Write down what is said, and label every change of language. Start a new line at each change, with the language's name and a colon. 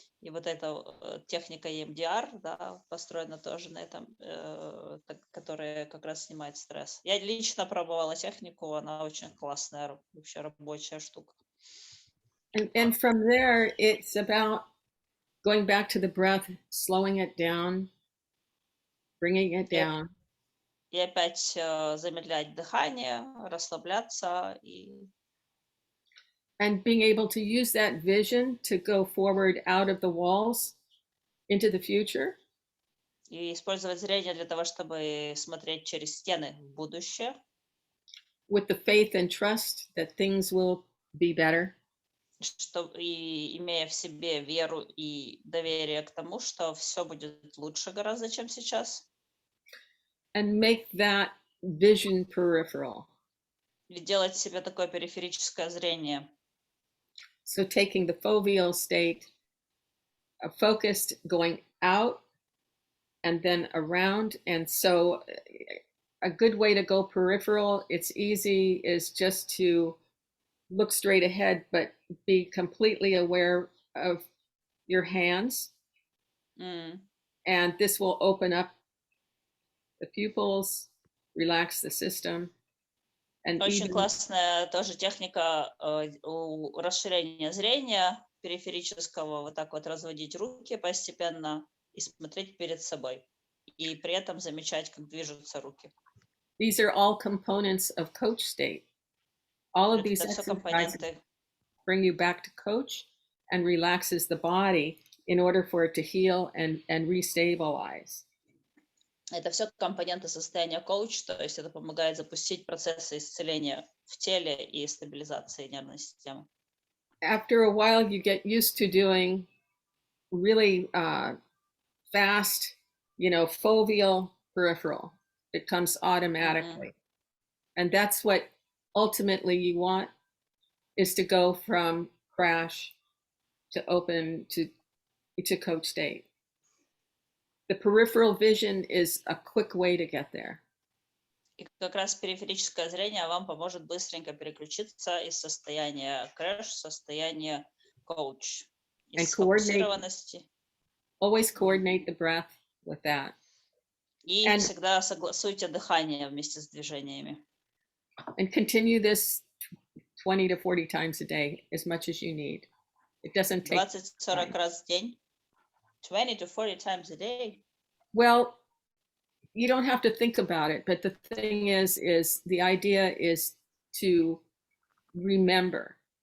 Russian: И вот эта техника EMDR, да, построена тоже на этом, которая как раз снимает стресс. Я лично пробовала технику, она очень классная, вообще рабочая штука.
English: And from there, it's about going back to the breath, slowing it down, bringing it down.
Russian: И опять замедлять дыхание, расслабляться и
English: And being able to use that vision to go forward out of the walls into the future.
Russian: И использовать зрение для того, чтобы смотреть через стены в будущее.
English: With the faith and trust that things will be better.
Russian: И имея в себе веру и доверие к тому, что все будет лучше гораздо, чем сейчас.
English: And make that vision peripheral.
Russian: И делать себе такое периферическое зрение.
English: So taking the foveal state, focused, going out and then around. And so a good way to go peripheral, it's easy, is just to look straight ahead, but be completely aware of your hands. And this will open up the pupils, relax the system. And
Russian: очень
English: even,
Russian: классная тоже техника расширения зрения периферического, вот так вот разводить руки постепенно и смотреть перед собой. И при этом замечать, как движутся руки.
English: These are all components of coach state. All of these exercises bring you back to coach and relaxes the body in order for it to heal and restabilize.
Russian: Это все компоненты состояния коуч, то есть это помогает запустить процессы исцеления в теле и стабилизации нервной системы.
English: After a while, you get used to doing really fast, foveal peripheral. It comes automatically. And that's what ultimately you want, is to go from crash to open to coach state. The peripheral vision is a quick way to get there.
Russian: И как раз периферическое зрение вам поможет быстренько переключиться из состояния crash в состояние coach. Из сфокусированности.
English: Always coordinate the breath with that.
Russian: И всегда согласуйте дыхание вместе с движениями.
English: And continue this 20 to 40 times a day, as much as you need. It doesn't take
Russian: 20-40 раз в день.
English: 20 to 40 times a day. Well, you don't have to think about it, but the thing is the idea is to remember.